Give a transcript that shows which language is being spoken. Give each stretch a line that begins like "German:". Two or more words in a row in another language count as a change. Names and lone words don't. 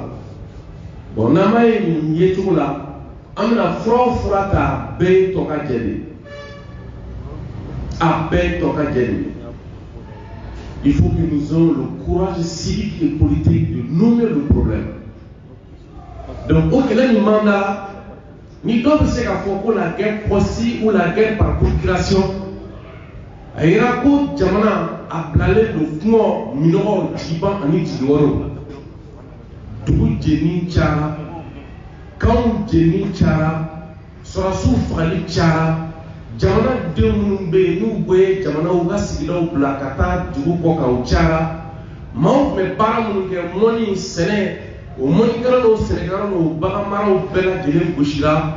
Bambara: Bon, nama ye cogo la, amina fura ta bɛɛ tɔ ka jɛ de, a bɛɛ tɔ ka jɛ de.
French: Il faut que nous ayons le courage civique et politique de nommer le problème. Donc, au
Bambara: kɛlɛ nin
French: mandat,
Bambara: ni dɔ bɛ se k'a fɔ ko
French: la guerre proxy ou la guerre par procuration,
Bambara: a yira ko jamana a bilalen don kungo minɔgɔw jigiban ani jigiyɔrɔw. Dugu jeni cayara, kanw jeni cayara, sɔrɔsiw fagali cayara, jamanadenw minnu bɛ yen n'u bɛ jamanaw ka sigidaw bila ka taa dugu kɔ kan o cayara, maaw tun bɛ baara minnu kɛ mɔni sɛnɛ, o mɔnikɛla n'o sɛnɛkɛla n'o baganmaraw bɛɛ lajɛlen gosira.